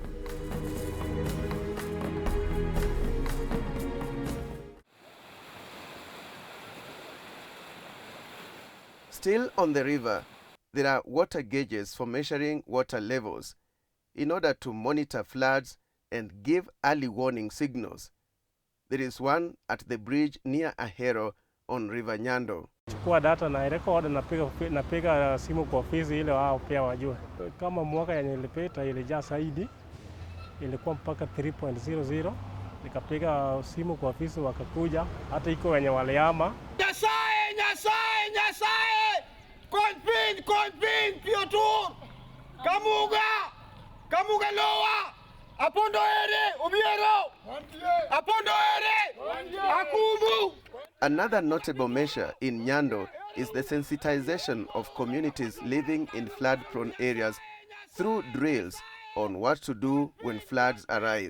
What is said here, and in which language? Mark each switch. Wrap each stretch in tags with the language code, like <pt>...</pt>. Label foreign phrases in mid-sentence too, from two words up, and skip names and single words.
<en>Still on the river, there are water gauges for measuring water levels in order to monitor floods and give early warning signals. There is one at the bridge near Ahero on River Nyando.</en> <sw>Chukua data na record napiga simu kwa ofisi ile wao pia wajue. Kama mwaka yenye ilipita ilijaa zaidi, ilikuwa mpaka 3.00. Nikapiga simu kwa ofisi wakakuja, hata iko wenye waliama.</sw> <luo>Nyasaye! Konpin, Piotur! Kamuga Loa! Apondo ere, Obiero! Apondo ere! Akumu!</luo> <en>Another notable measure in Nyando is the sensitization of communities living in flood-prone areas through drills on what to do when floods arrive.</en>